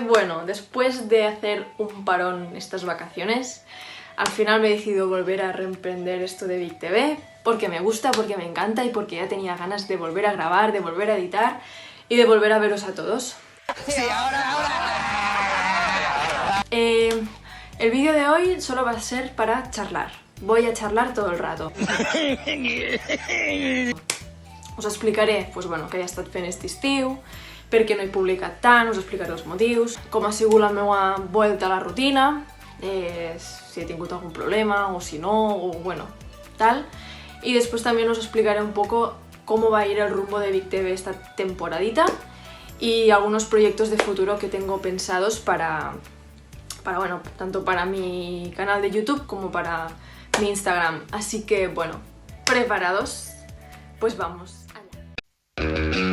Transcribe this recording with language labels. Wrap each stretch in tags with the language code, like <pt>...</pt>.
<es>Bueno, después de hacer un parón estas vacaciones, al final me he decidido volver a reemprender esto de Vic TV porque me gusta, porque me encanta y porque ya tenía ganas de volver a grabar, de volver a editar y de volver a veros a todos. Sí, ahora. El vídeo de hoy solo va a ser para charlar. Voy a charlar todo el rato.</es> <ca>Us explicaré, pues bueno, què he estat fent aquest estiu, per què no he publicat tant, us explicaré els motius, com ha sigut la meva volta a la rutina, si he tingut algun problema o si no, o bueno, tal.</ca> <es>Y después también os explicaré un poco cómo va a ir el rumbo de Vic TV esta temporadita y algunos proyectos de futuro que tengo pensados para bueno, tanto para mi canal de YouTube como para mi Instagram. Así que bueno, ¿preparados? Pues vamos allá.</es>